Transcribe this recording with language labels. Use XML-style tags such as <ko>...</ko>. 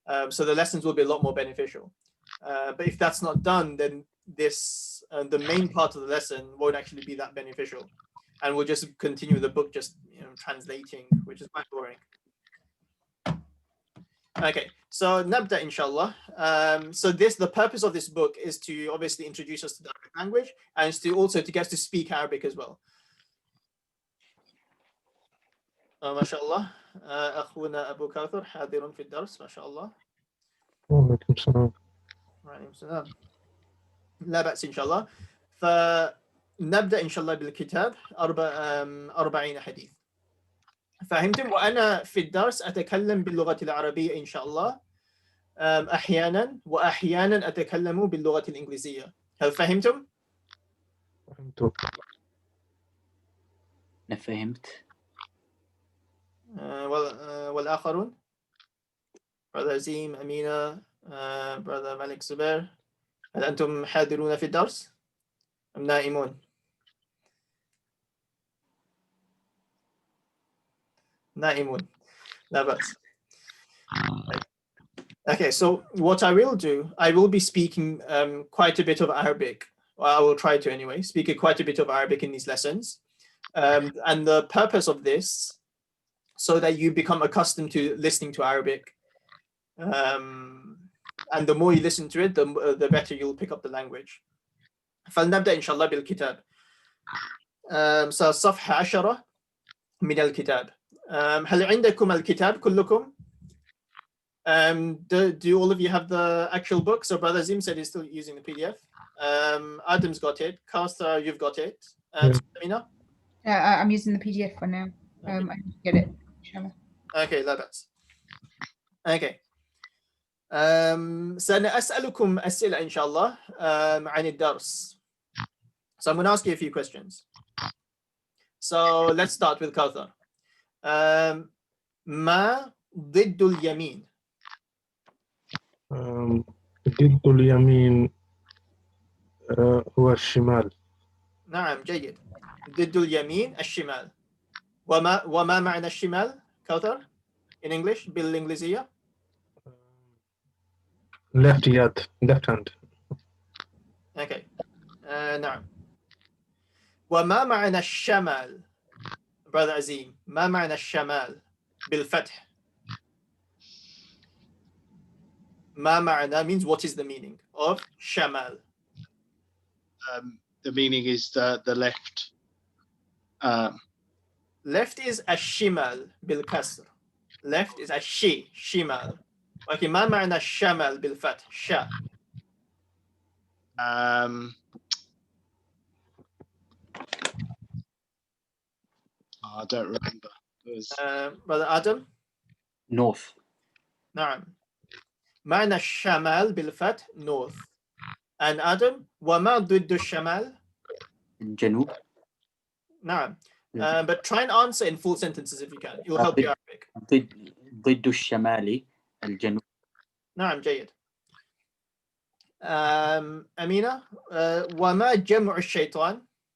<en>So the lessons will be a lot more beneficial. But if that's not done, then the main part of the lesson won't actually be that beneficial, and we'll just continue the book just translating, which is quite boring. Okay, so nabda inshallah. So the purpose of this book is to obviously introduce us to the Arabic language, and it's to also to get us to speak Arabic as well.</en> <ar>ما شاء الله أخونا أبو كاثر حاضر في الدرس ما شاء الله. وعليكم السلام. وعليكم السلام. لا بأس إن شاء الله. فنبدأ إن شاء الله بالكتاب 40 حديث. فهمتم؟ وأنا في الدرس أتكلم باللغة العربية إن شاء الله أحيانا، وأحيانا أتكلم باللغة الإنجليزية. هل فهمتم؟ فهمت. أنا فهمت. والآخرون Brother Azim, Amina, Brother Malik Zubair, هل أنتم حاضرون في الدرس أم نائمون؟ نائمون لا بأس.</ar> <en>Okay, so what I will do, I will be speaking quite a bit of Arabic. Well, I will try to anyway, speak quite a bit of Arabic in these lessons. And the purpose of this, so that you become accustomed to listening to Arabic. And the more you listen to it, the better you'll pick up the language.</en> <ar>فلنبدأ إن شاء الله بالكتاب. صفحة 10 من الكتاب. هل عندكم الكتاب كلكم?</ar> <en>Do all of you have the actual book? So Brother Zim said he's still using the PDF. Adam's got it. Kauthar, you've got it. Samina? I'm using the PDF for now. I need to get it. Inshallah. Okay,</en> <ar>لا بأس.</ar> <en>Okay.</en> <ar>سنسألكم أسئلة إن شاء الله عن الدرس.</ar> <en>So I'm going to ask you a few questions. So let's start with Kauthar.</en> <ar>ما ضد اليمين? ضد اليمين هو الشمال. نعم جيد. ضد اليمين الشمال. وما معنى الشمال كوثر</ar> <en>in English</en> <ar>بالإنجليزية؟</ar> <en>left يد, left hand. Okay. نعم.</en> <ar>وما معنى الشمال brother عزيم؟ ما معنى الشمال بالفتح؟ ما معنى</ar> <en>means what is the meaning of shamal? The meaning is the left. Left is</en> <ar>الشمال بالكسر.</ar> <en>Left is</en> <ar>الشي شمال. Okay, ما معنى الشمال بالفتح؟ شا.</ar> <en>I don't remember. It was... brother Adam? North.</en> <ar>نعم. معنى الشمال بالفتح north. And Adam, وما ضد الشمال? الجنوب. نعم.</ar> <en>But try and answer in full sentences if you can. It will help you Arabic.</en> <ar>ضد الشمال الجنوب. نعم جيد. أمينة, وما جمع الشيطان?</ar>